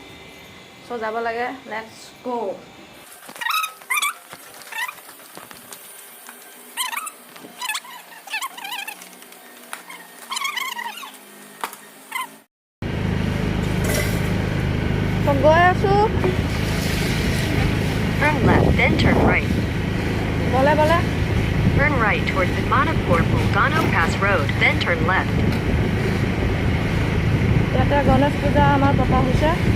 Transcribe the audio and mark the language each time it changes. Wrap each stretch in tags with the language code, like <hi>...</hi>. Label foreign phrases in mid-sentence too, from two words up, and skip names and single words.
<as>চ' যাব লাগে,</as> <en>let's go'.</en> <as>গৈ আছোঁ।</as> <en>Turn left, then turn right.</en> <as>বলে</as> <en>Turn right towards the Manapur Bulgano Pass Road, then turn left.</en> <as>ইয়াতে গণেশ পূজা আমাৰ পতা হৈছে।</as>